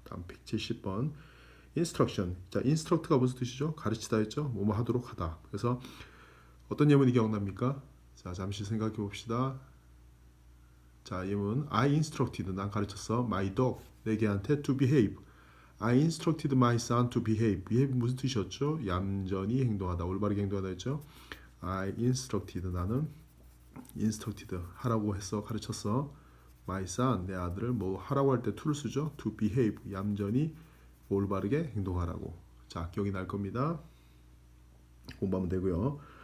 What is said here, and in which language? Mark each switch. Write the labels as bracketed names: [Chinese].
[Korean] 다음 170번 instruction. 자, instruct가 무슨 뜻이죠? 가르치다 했죠. 뭐뭐 하도록 하다. 그래서 어떤 예문이 기억납니까? 자, 잠시 생각해 봅시다. [English] 자, 예문 I instructed [Korean] 난 가르쳤어 [English] my dog [Korean] 내 개한테 [English] to behave. I instructed my son to behave. [Korean] behave 무슨 뜻이었죠? 얌전히 행동하다, 올바르게 행동하다 했죠. [English] I instructed [Korean] 나는 instructed 하라고 했어, 가르쳤어. [English] my son [Korean] 내 아들을 뭐 하라고 할 때 to를 쓰죠. [English] to behave [Korean] 얌전히 올바르게 행동하라고. 자, 기억이 날 겁니다. 공부하면 되고요.